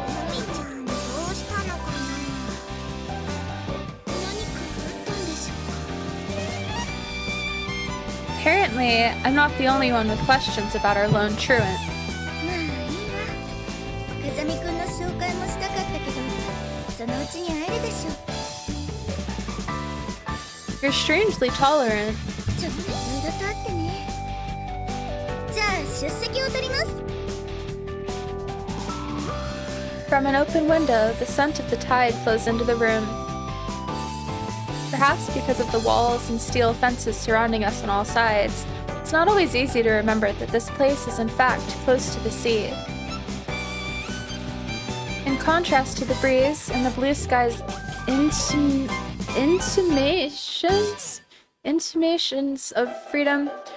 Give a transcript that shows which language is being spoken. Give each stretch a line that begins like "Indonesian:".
Japanese: みちゃんどうしたのかな。何かあったんでしょうか。
English: Apparently, I'm not the only one with questions about our lone truant.
Japanese: まあいいわ。風見くんの紹介もしたかったけど、そのうちに会えるでしょ。
English: You're strangely tolerant.
Japanese: ちょっといろいろとあってね。じゃあ出席を取ります。
English: From an open window, the scent of the tide flows into the room. Perhaps because of the walls and steel fences surrounding us on all sides, it's not always easy to remember that this place is in fact close to the sea. In contrast to the breeze and the blue sky's intimations of freedom.